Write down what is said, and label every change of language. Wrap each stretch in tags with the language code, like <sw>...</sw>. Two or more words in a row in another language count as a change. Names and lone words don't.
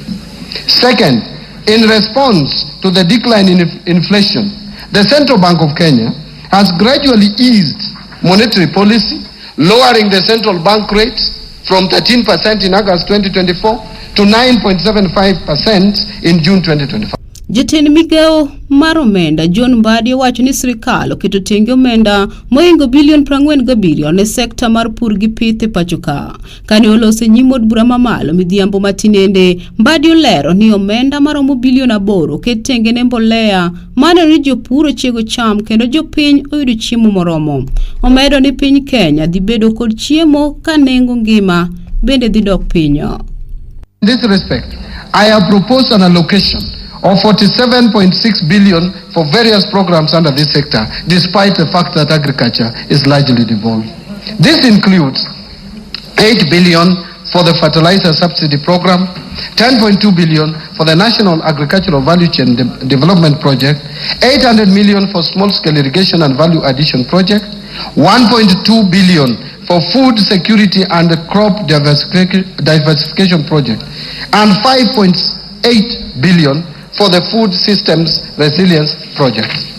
<en>Second, in response to the decline in inflation, the Central Bank of Kenya has gradually eased monetary policy, lowering the central bank rate from 13% in August 2024 to 9.75% in June 2025.</en> <luo>Jatend migawo mar omenda John Mbadi owacho ni sirkal oketo tenge omenda moingo bilion 47 ne sekta mar pur gi pith e pacho ka. Kane olose nyim od bura mamalo midhiambo matinende, Mbadi olero ni omenda maromo bilion 8 oket tenge ne mbolea mano ni jopur ochiego cham kendo jopiny oyudo chiemo moromo. Omedo ni piny Kenya dhi bedo kod chiemo ka nengo ngima bende dhi dok piny.</luo> <en>In this respect, I have proposed an allocation of 47.6 billion for various programs under this sector, despite the fact that agriculture is largely devolved. This includes 8 billion for the fertilizer subsidy program, 10.2 billion for the National Agricultural Value Chain Development Project, 800 million for small-scale irrigation and value addition project, 1.2 billion for food security and the crop diversification project, and 5.8 billion for the food systems resilience project.</en>